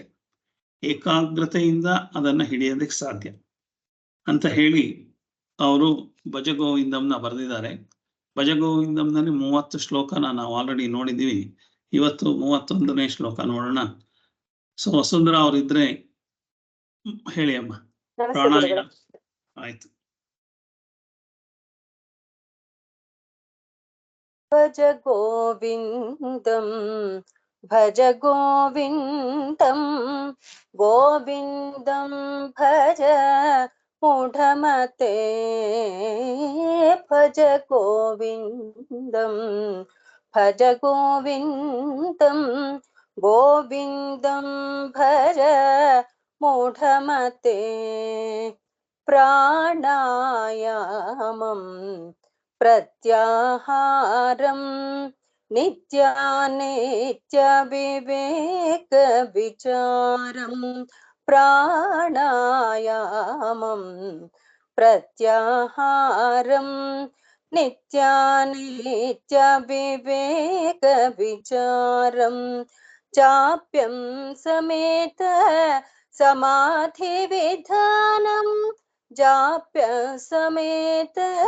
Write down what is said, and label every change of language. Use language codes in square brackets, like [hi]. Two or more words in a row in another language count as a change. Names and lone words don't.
[kn] ಏಕಾಗ್ರತೆಯಿಂದ ಅದನ್ನ ಹಿಡಿಯೋದಕ್ಕೆ ಸಾಧ್ಯ ಅಂತ ಹೇಳಿ ಅವರು ಭಜಗೋವಿಂದಂನ ಬರೆದಿದ್ದಾರೆ. ಭಜಗೋವಿಂದಂನಲ್ಲಿ 30 ಶ್ಲೋಕನ ನಾವು ಆಲ್ರೆಡಿ ನೋಡಿದ್ದೀವಿ. ಇವತ್ತು 31ನೇ ಶ್ಲೋಕ ನೋಡೋಣ. ಸೊ ವಸುಂಧರ ಅವರಿದ್ರೆ ಹೇಳಿ ಅಮ್ಮ. ಪ್ರಾಣಾಯಾಮ ಆಯ್ತು. [sa] ಭಜ ಗೋವಿಂದಂ ಭಜ ಗೋವಿಂದಂ ಗೋವಿಂದಂ ಭಜ ಮೂಢಮತೆ ಭಜ ಗೋವಿಂದಂ ಭಜ ಗೋವಿಂದಂ ಗೋವಿಂದಂ ಭಜ ಮೂಢಮತೆ ಪ್ರಾಣಾಯಾಮಂ ಪ್ರತ್ಯಾಹಾರಂ ನಿತ್ಯಾನಿತ್ಯ ವಿವೇಕ ವಿಚಾರಂ ಪ್ರಾಣಾಯಾಮಂ ಪ್ರತ್ಯಾಹಾರಂ ನಿತ್ಯಾನಿತ್ಯ ವಿವೇಕ ವಿಚಾರಂ ಚಾಪ್ಯಂ ಸಮೇತ ಸಮಾಧಿ ವಿಧಾನಂ ಜಾಪ್ಯ ಸಮೇತ